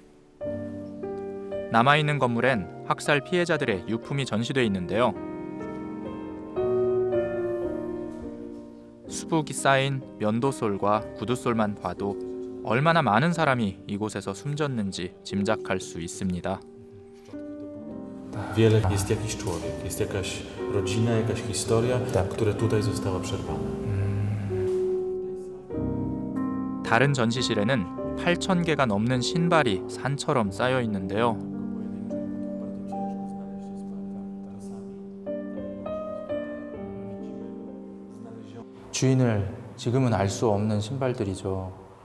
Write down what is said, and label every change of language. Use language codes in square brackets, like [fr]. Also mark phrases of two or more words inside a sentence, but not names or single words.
[ko] 남아있는 건물엔 학살 피해자들의 유품이 전시돼 있는데요. 수북이 쌓인 면도솔과 구두솔만 봐도 얼마나 많은 사람이 이곳에서 숨졌는지 짐작할 수 있습니다. [pl] Wiele jest jakiś człowiek, jest jakaś rodzina, jakaś historia, która tutaj została przerwana. [ko] 다른 전시실에는 8,000개가 넘는 신발이 산처럼 쌓여 있는데요. 주인을 지금은 알 수 없는 신발들이죠.